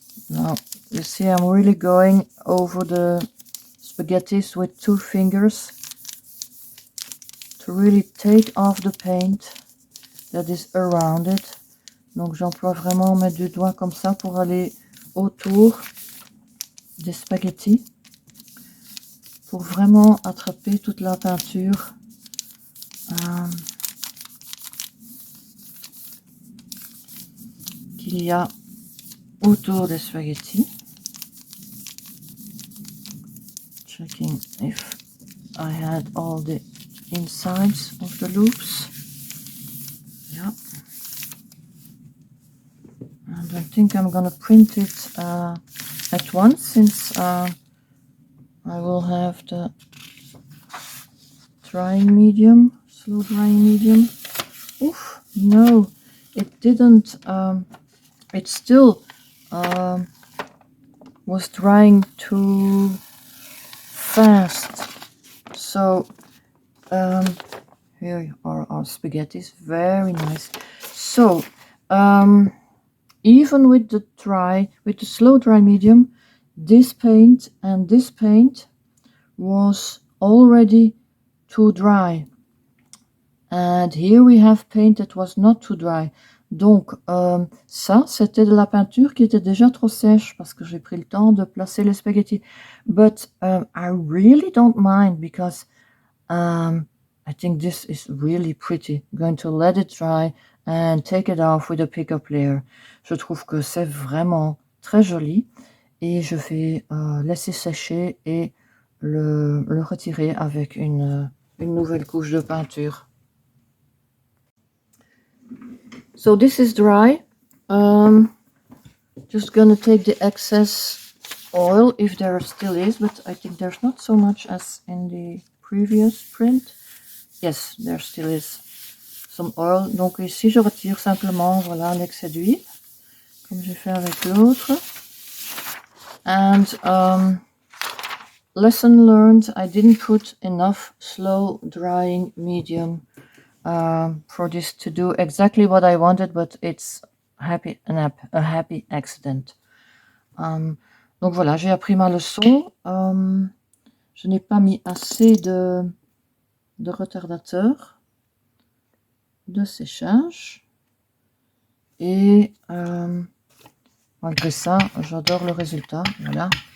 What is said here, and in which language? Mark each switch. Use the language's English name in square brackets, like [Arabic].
[English] Now you see I'm really going over the spaghettis with 2 fingers to really take off the paint that is around it. [French] Donc j'emploie vraiment mes 2 doigts comme ça pour aller autour des spaghettis pour vraiment attraper toute la peinture qu'il y a autour des spaghettis. [English] Checking if I had all the insides of the loops. Yeah. And I think I'm gonna print it at once, since I will have the drying medium, slow drying medium. Oof, no, it didn't. It still was drying too fast. So here are our spaghettis, very nice. So even with the slow dry medium, this paint and this paint was already too dry. And here we have paint that was not too dry. [French] Donc ça, c'était de la peinture qui était déjà trop sèche parce que j'ai pris le temps de placer les spaghettis. [English] But I really don't mind, because I think this is really pretty. I'm going to let it dry and take it off with a pick-up layer. [French] Je trouve que c'est vraiment très joli et je vais laisser sécher et le retirer avec une nouvelle couche de peinture. [English] So this is dry. Just gonna take the excess oil, if there still is, but I think there's not so much as in the previous print. Yes, there still is some oil. [French] Donc ici je retire simplement, voilà, l'excès d'huile, comme j'ai fait avec l'autre. [English] And lesson learned, I didn't put enough slow drying medium for this to do exactly what I wanted, but it's a happy accident. [French] Donc voilà, j'ai appris ma leçon. Je n'ai pas mis assez de retardateur de séchage. Et malgré ça, j'adore le résultat. Voilà.